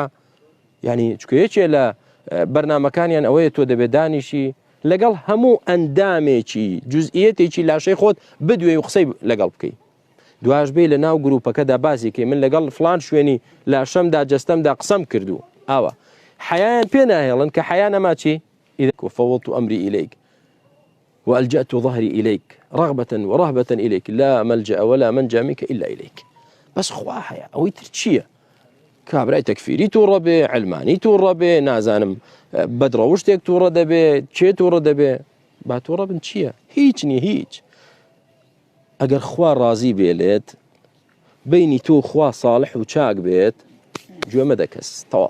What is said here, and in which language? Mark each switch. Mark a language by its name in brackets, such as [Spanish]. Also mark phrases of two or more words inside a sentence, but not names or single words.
[Central Kurdish] یعنی چکەیەکێ لە بەرنامەکانیان ئەوەیە تۆ دەبێت دانیشی لەگەڵ هەموو ئەندامێکی جوزئیەتێکی لاشەی خۆت بدوێ و قسەی لەگەڵ بکەی. دواش بێ لە ناو گروپەکەدا باسی کەی من لەگەڵ فلان شوێنی لاشەمدا جەستەمدا قسەم کردو. ئاوە حیایان پێ ناهێڵن کە حیا نەما چی؟ [Arabic] وفوضت أمري إليك وألجأت ظهري إليك رغبة ورهبة إليك لا ملجأ ولا منجا منك إلا إليك. [Central Kurdish] بس خوا حیا ئەوەی تر چییە؟ کابرای تەکفیری تووڕە بێ، علمانی تووڕە بێ، نازانم بەدڕەوە شتێک تووڕە دەبێ، چێ تووڕە دەبێ، با تووڕە بن چییە؟ هیچ نییە، هیچ. ئەگەر خوا ڕازی بێلێت بینی تۆ خوا صالح و چاک بێت گوێ مەدە کەس تەواو.